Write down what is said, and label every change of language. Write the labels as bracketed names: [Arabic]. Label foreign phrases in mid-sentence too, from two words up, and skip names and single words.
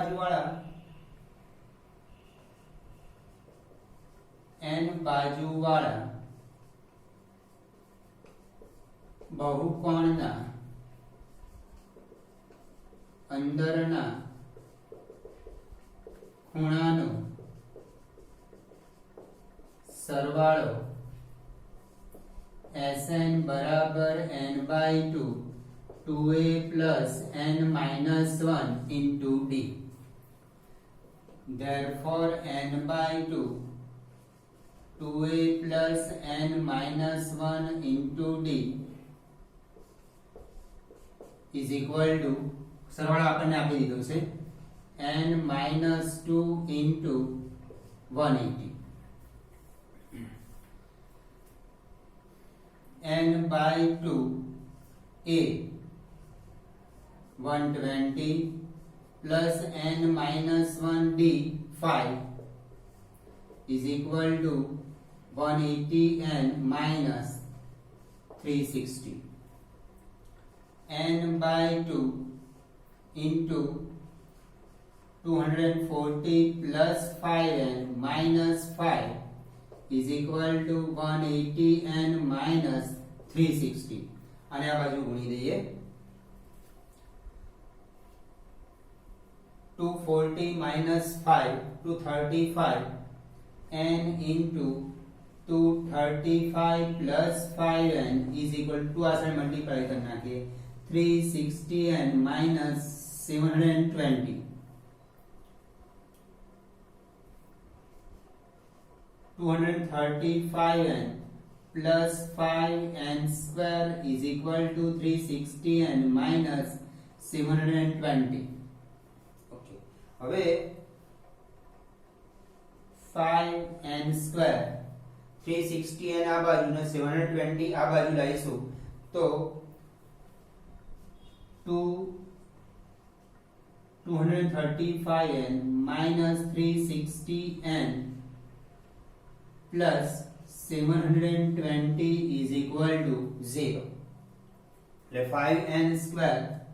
[Gujarati] બાજુવાળા બહુકોણના અંદરના ખૂણાનો સરવાળો Sn બરાબર [English] n/2 2a plus n minus 1 into d. Therefore n/2 2a plus n minus 1 into d is equal to [Gujarati] સરવાળો આપણને આપી દીધો છે [English] n minus 2 into 180 n/2 a 120 plus n minus 1 d 5 is equal to 180 n minus 360 n/2 into 240 plus 5n minus 5 is equal to 180 n minus 360 [Gujarati] અને આ બાજુ ગુણી દઈએ [English] 240 minus 5 235 n into 235 plus 5n is equal to 2 આ side multiply [Gujarati] કરી નાખીએ [English] 360 n minus 720 235n plus 5n square is equal to 360n minus 720 okay હવે 5n square 360n [Gujarati] આ બાજુ ને 720 આ બાજુ લાવીશું તો [English] 235n minus 360n plus 720 is equal to 0 એટલે 5n square